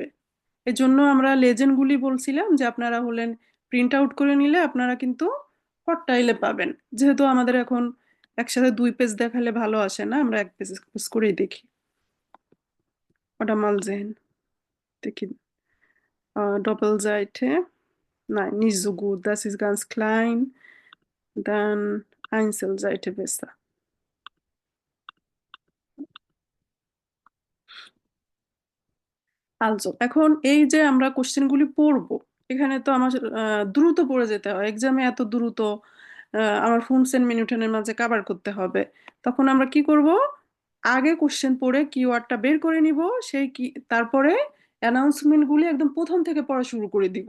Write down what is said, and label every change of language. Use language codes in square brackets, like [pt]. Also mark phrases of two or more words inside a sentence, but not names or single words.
[bn] এজন্য আমরা লেজেন্ডগুলি বলছিলাম যে আপনারা হলেন প্রিন্ট আউট করে নিলে আপনারা কিন্তু হটটাইলে পাবেন। যেহেতু আমাদের এখন একসাথে 2 পেজ দেখালে ভালো আসে না, আমরা 1 পেজ করেই দেখি। ওটা [de] mal sehen [bn] দেখি Doppelseite. [de] Nein, nicht so gut. Das ist ganz klein. Dann Einzelseite besser. Also, [bn] এখন এই যে আমরা কোশ্চেনগুলি পড়বো, এখানে তো আমার দ্রুত পড়ে যেতে হয়, এক্সামে এত দ্রুত আমার ফুনসেন মিনিটের মাঝে কভার করতে হবে। তখন আমরা কি করব, আগে কোশ্চেন পড়ে কিওয়ার্ডটা বের করে নিব, সেই কি তারপরে অ্যানাউন্সমেন্ট গুলি একদম প্রথম থেকে পড়া শুরু করে দিব।